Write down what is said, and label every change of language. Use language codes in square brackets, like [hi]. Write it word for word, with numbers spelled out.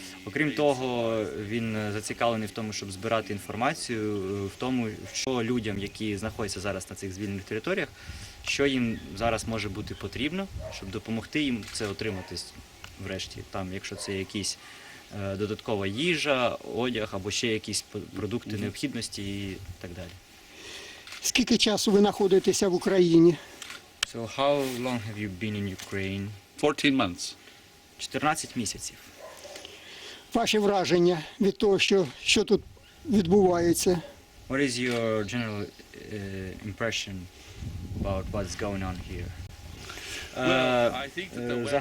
[uk] Окрім того, він е, зацікавлений в тому, щоб збирати інформацію е, в тому, що людям, які знаходяться зараз на цих звільнених територіях, що їм зараз може бути потрібно, щоб допомогти їм це отримати с- врешті, там, якщо це якісь е, додаткова їжа, одяг або ще якісь п- продукти необхідності і так далі. Скільки часу ви знаходитеся в Україні? [en] So how long have you been in Ukraine? fourteen months. [uk] чотирнадцять місяців. Ваші враження від того, що, що тут відбувається? [en] What is your general uh, impression about what's going on here? Well, I think that the West needs to